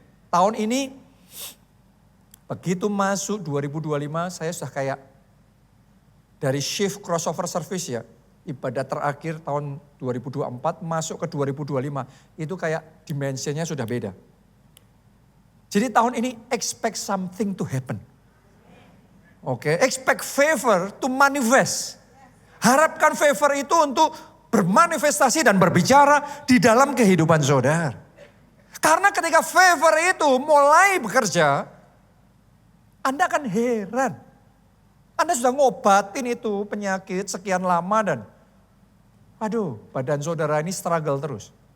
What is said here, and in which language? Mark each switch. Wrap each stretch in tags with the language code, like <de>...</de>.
<id>Tahun ini begitu masuk 2025 saya sudah kayak dari</id> <en>shift crossover service</en> <id>ya. Ibadah terakhir tahun 2024 masuk ke 2025 itu kayak dimensinya sudah beda. Jadi tahun ini</id> <en>expect something to happen. Oke, expect favor to manifest.</en> <id>Harapkan favor itu untuk bermanifestasi dan berbicara di dalam kehidupan saudara. Karena ketika favor itu mulai bekerja, Anda akan heran. Anda sudah ngobatin itu penyakit sekian lama dan aduh badan saudara ini struggle terus.</id>